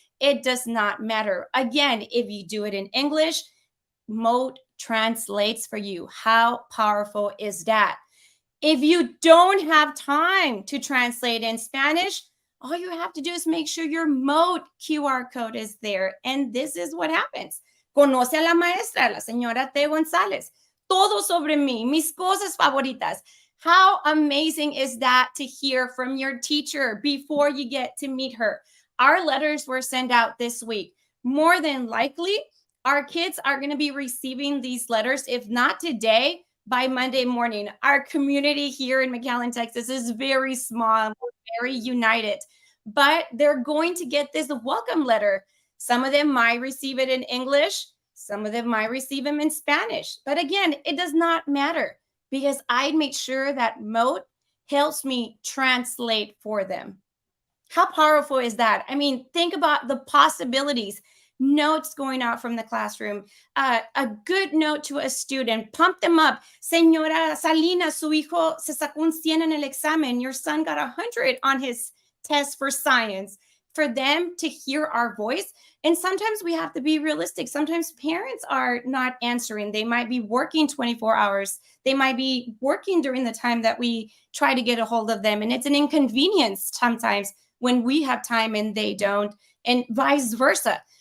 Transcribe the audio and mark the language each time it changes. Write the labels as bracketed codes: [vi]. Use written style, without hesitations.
[en] It does not matter. Again, if you do it in English, Mote translates for you. How powerful is that? If you don't have time to translate in Spanish, all you have to do is make sure your Mote QR code is there. And this is what happens. [es] Conoce a la maestra, la señora T. González. Todo sobre mí, mis cosas favoritas. [en] How amazing is that to hear from your teacher before you get to meet her? Our letters were sent out this week. More than likely, our kids are going to be receiving these letters, if not today, by Monday morning. Our community here in McAllen, Texas is very small. We're very united. But they're going to get this welcome letter. Some of them might receive it in English. Some of them might receive them in Spanish. But again, it does not matter because I make sure that Mote helps me translate for them. How powerful is that? I mean, think about the possibilities. Notes going out from the classroom, a good note to a student, pump them up. [es] Señora Salinas, su hijo se sacó un 100 en el examen. [en] Your son got 100 on his test for science. For them to hear our voice. And sometimes we have to be realistic. Sometimes parents are not answering. They might be working 24 hours. They might be working during the time that we try to get a hold of them. And it's an inconvenience sometimes when we have time and they don't, and vice versa.